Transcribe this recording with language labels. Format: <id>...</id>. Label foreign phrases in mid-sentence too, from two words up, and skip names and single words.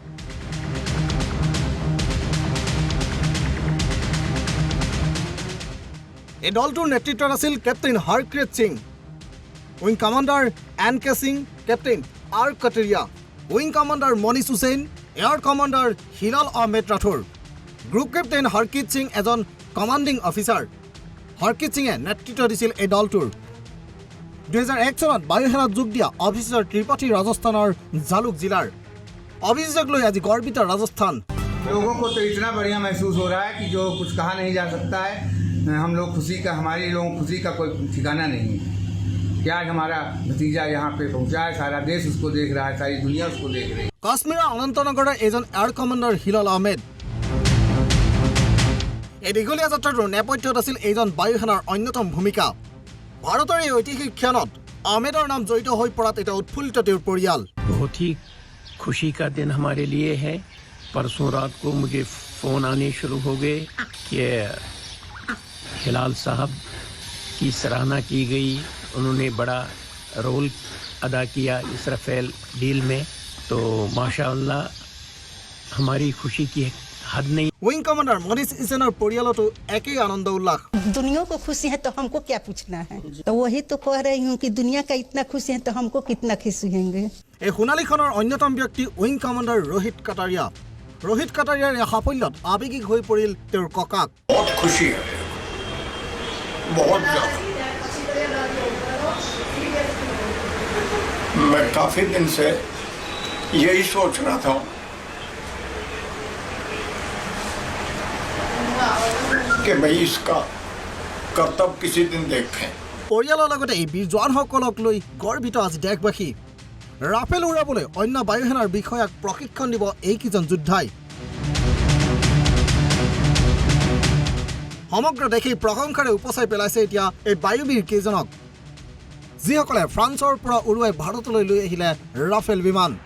<as>এই দলটোৰ নেতৃত্বত আছিল কেপ্টেইন হৰক্ৰিত সিং,</as> <en>wing commander</en> <as>NK সিং, কেপ্টেইন R কাটাৰিয়া,</as> <en>wing commander</en> <as>মনীষ হুছেইন,</as> <en>air commander</en> <as>হিলাল আহমেদ ৰাথোৰ।</as> <en>group captain</en> <as>হৰকিত সিং এজন</as> <en>commanding officer.</en> <as>হৰকিত সিঙে নেতৃত্ব দিছিল এই দলটোৰ। 2001 চনত বায়ুসেনাত যোগ দিয়া অফিচাৰ ত্ৰিপাঠী ৰাজস্থানৰ জালুক জিলাৰ। অভিযোগ লৈ আজি গৰ্বিত ৰাজস্থান।</as> <hi>लोगों को तो इतना बढ़िया महसूस हो रहा है कि जो कुछ कहा नहीं जा सकता है। हम लोग खुशी का, हमारे लोगों खुशी का कोई ठिकाना नहीं है कि आज हमारा भतीजा यहाँ पे पहुँचा है, सारा देश उसको देख रहा है, सारी दुनिया उसको देख रही है।</hi> <as>কাশ্মীৰৰ অনন্তনগৰৰ এজন</as> <en>air commander</en> <as>হিলাল আহমেদ। এই দীঘলীয়া যাত্ৰাটোৰ নেপথ্যত আছিল এইজন বায়ুসেনাৰ অন্যতম ভূমিকা। ভাৰতৰ এই ঐতিহাসিক ক্ষণত আহমেদৰ নাম জড়িত হৈ পৰাত এটা উৎফুল্লিত তেওঁৰ পৰিয়াল।</as> <hi>बहुत ही खुशी का दिन हमारे लिए है। परसों रात को मुझे फ़ोन आने शुरू हो गए कि हिलाल साहब की सराहना की गई, उन्होंने बड़ा रोल अदा किया इस राफेल डील में, तो माशाअल्लाह हमारी खुशी की हद नहीं।</hi> <en>wing commander</en> <as>মনীষ হুছেইনৰ পৰিয়ালতো একেই আনন্দ উল্লাস।</as> <hi>दुनिया को खुशी है तो हमको क्या पूछना है? तो वही तो कह रही हूँ कि दुनिया का इतना खुशी है तो हमको कितना खुशी होंगे।</hi> <as>এই সোণালীখনৰ অন্যতম ব্যক্তি</as> <en>wing commander</en> <as>ৰোহিত কাটাৰিয়া। ৰোহিত কাটাৰিয়াৰ এই সাফল্যত আৱেগিক হৈ পৰিল তেওঁৰ ককাক।</as> <hi>बहुत खुशी है, बहुत ज़्यादा। मैं काफ़ी दिन से यही सोच रहा था कि भाई इसका कर्तव्य किसी दिन देखें।</hi> <as>পৰিয়ালৰ লগতে এই বীৰ জোৱানসকলক লৈ গৰ্বিত আজি দেশবাসী। ৰাফেল উৰাবলৈ অন্য বায়ুসেনাৰ বিষয়াক প্ৰশিক্ষণ দিব এইকেইজন যোদ্ধাই। সমগ্ৰ দেশেই প্ৰশংসাৰে উপচাই পেলাইছে এতিয়া এই বায়ুবীৰ কেইজনক, যিসকলে ফ্ৰান্সৰ পৰা উৰুৱাই ভাৰতলৈ লৈ আহিলে ৰাফেল বিমান।</as>